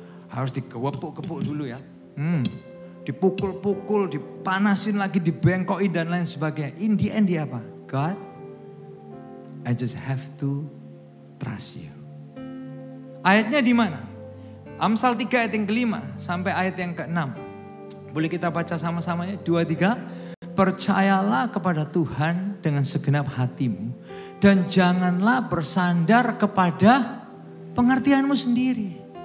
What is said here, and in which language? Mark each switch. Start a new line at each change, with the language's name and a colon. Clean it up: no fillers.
Indonesian: Harus dikepuk-kepuk dulu ya. Dipukul-pukul, dipanasin lagi, dibengkokin dan lain sebagainya.
English: In the end
Indonesian: dia apa?
English: God, I just have to trust you.
Indonesian: Ayatnya di mana? Amsal 3 ayat yang ke-5 sampai ayat yang ke-6. Boleh kita baca sama-sama ya? 2, 3. Percayalah kepada Tuhan dengan segenap hatimu. Dan janganlah bersandar kepada pengertianmu sendiri.